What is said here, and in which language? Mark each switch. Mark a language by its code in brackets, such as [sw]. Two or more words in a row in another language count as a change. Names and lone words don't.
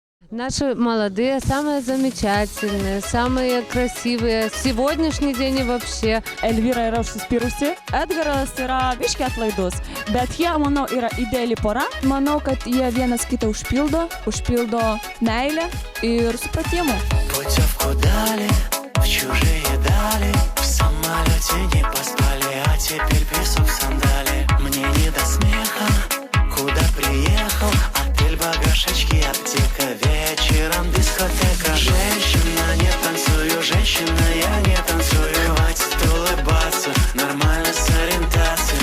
[ru] Наши молодые, самые замечательные, самые красивые. Сегодняшний день и вообще. [lt] Elvyra yra užsispyrusi, Edgaras yra biškiai atlaidus, bet jie, manau, yra ideali pora. Manau, kad jie vienas kitą užpildo meilę ir supratimu. [ru] Путевку дали, в чужие дали, в самолете не поспали, а теперь песок в сандали. Мне не до смеха, куда приехал, отель, багаж, очки, аптека, вечером дискотека. Женщина, не танцую, женщина, я не танцую, хватит улыбаться, нормально с ориентацией.